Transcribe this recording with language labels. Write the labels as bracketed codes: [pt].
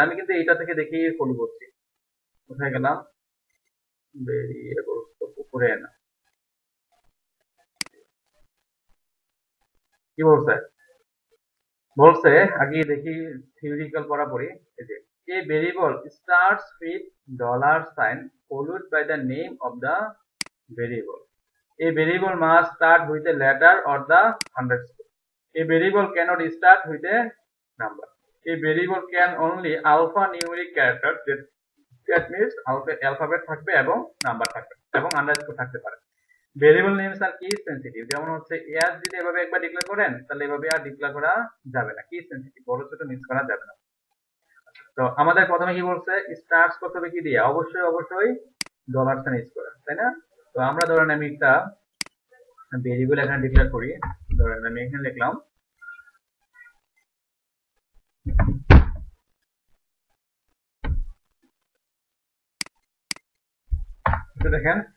[bn] আমি কিন্তু এটা থেকে দেখে ফলো করছি। কোথায় গেলাম? ভেরিয়েবলস তো উপরে না, কি বলছে? বলছে আগে দেখি থিওরিটিক্যাল পড়া পড়ি। এই যে [en] A variable starts with dollar sign followed by the name of the variable. A variable must start with a letter or the underscore. A variable cannot start with a number. A variable can only alphanumeric character, that means alphabet [bn] থাকবে এবং number থাকবে এবং underscore থাকতে পারে। Variable names আর কি sensitive, যেমন হচ্ছে এর যদি এভাবে একবার ডিক্লেয়ার করেন তাহলে এভাবে আর ডিক্লেয়ার করা যাবে না, কি সেনসিটিভ, বড় ছোট মিক্স করা যাবে না। তো আমাদের প্রথমে কি বলছে, স্টার্টস করতে হবে কি দিয়ে, অবশ্যই ডলার সাইন ইউজ করা, তাই না? তো আমরা ধরেন আমি একটা ভেরিয়েবল এখানে ডিক্লেয়ার করি, ধরেন আমি এখানে লিখলাম দেখেন।